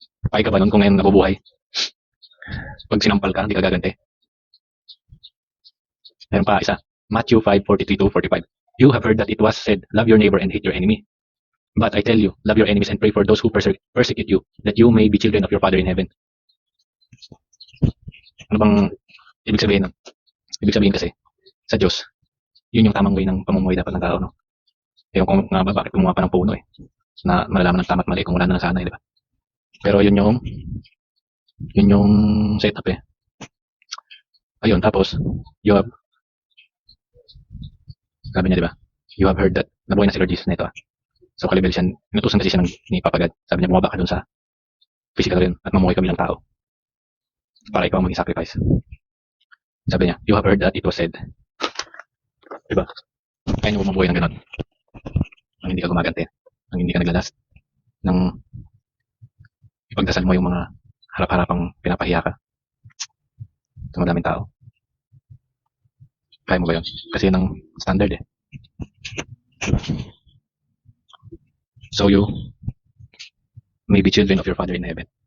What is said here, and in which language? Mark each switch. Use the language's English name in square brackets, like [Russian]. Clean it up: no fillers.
[Filipino] Pake ka ba nun kung ngayon nabubuhay? Pag sinampal ka, hindi ka gaganti. Meron pa isa. Matthew 5:43-45. [English] You have heard that it was said, love your neighbor and hate your enemy. But I tell you, love your enemies and pray for those who persecute you, that you may be children of your Father in heaven. [Filipino] Ano bang ibig sabihin nun? Ibig sabihin kasi, sa Diyos, yun yung tamang way ng pamumuhay dapat ng tao, no? Ewan ko nga ba, bakit gumawa pa ng puno eh, na malalaman ng tama at mali kung wala na sana, di ba? Pero yun yung setup eh. Ayun, tapos, [English] you have, [Filipino] sabi niya, di ba? [English] You have heard that, [Filipino] nabuhay na si Lord Jesus na ito ah. So, kalibel siya, inutusan kasi siya ni Papa God. Sabi niya, bumaba ka dun sa physical rin at mamuhay ka bilang tao para ikaw maging sacrifice. Sabi niya, [English] you have heard that it was said. [Filipino] Diba? Kaya mo mabuhay ng ganun. Nang hindi ka gumaganti. Nang hindi ka naglalast. Nang ipagdasal mo yung mga harap-harapang pinapahiya ka sa madaming tao. Kaya mo ba yun? Kasi yun ang standard eh. Diba? [English] So you may be children of your Father in heaven.